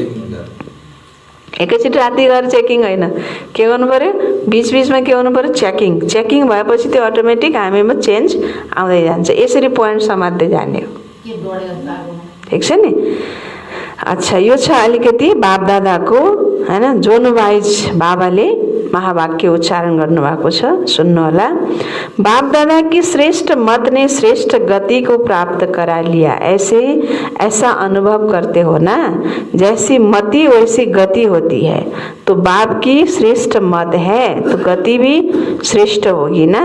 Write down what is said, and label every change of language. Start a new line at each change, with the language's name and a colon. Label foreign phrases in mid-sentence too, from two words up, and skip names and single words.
Nepali: एकैचोटि राति गएर चेकिङ होइन, के गर्नु पर्यो, बिचबिचमा के गर्नु पर्यो, चेकिङ भएपछि त्यो अटोमेटिक हामीमा चेन्ज आउँदै जान्छ। यसरी पोइन्ट समात्दै जाने हो, ठिक छ नि। अच्छा, यो छ अलिकति बापदादाको होइन जोनुवाइज बाबाले महावाक्य उच्चारण गर्नुभएको छ, सुन्नु होला।
Hindi: बापदादा की श्रेष्ठ मत ने श्रेष्ठ गति को प्राप्त करा लिया, ऐसा अनुभव करते हो ना, जैसी मति वैसी गति होती है। तो बाप की श्रेष्ठ मत है तो गति भी श्रेष्ठ होगी ना।